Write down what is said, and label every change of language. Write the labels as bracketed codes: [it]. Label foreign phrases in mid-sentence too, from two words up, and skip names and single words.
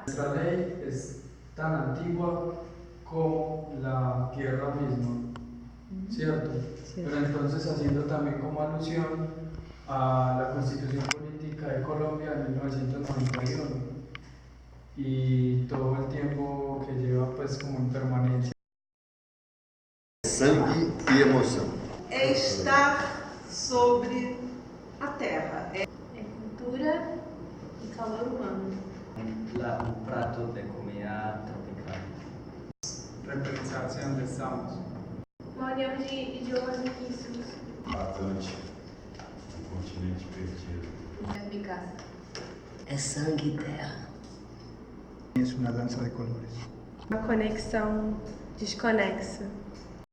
[es] Nuestra ley es tan antigua como la tierra misma, ¿cierto? Pero entonces haciendo también como alusión a la Constitución Política de Colombia de 1991 y todo el tiempo que lleva pues como en permanencia. [pt] Sangue e emoção. É estar sobre a terra. É cultura e calor humano. [es] Un plato de comida tropical. Repensarse donde estamos. [pt] Uma união de idiomas riquíssimos. Atlântico, um continente perdido. É minha casa. É sangue e terra. [es] Es una danza de colores. [pt] Uma conexão desconexa.